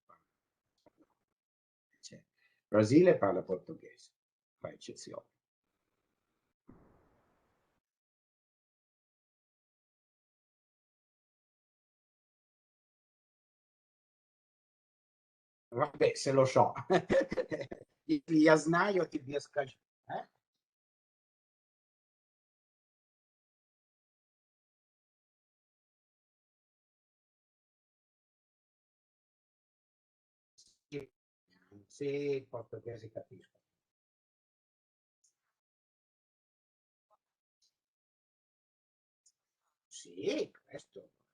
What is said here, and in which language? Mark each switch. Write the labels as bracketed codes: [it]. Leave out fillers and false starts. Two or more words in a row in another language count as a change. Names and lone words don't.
[it] Cioè, Brasile parla portoghese, fa eccezione. Vabbè, se lo so. [ru] Я знаю, тебе скажу. [it] Sì, portoghese capisco. Sì, questo.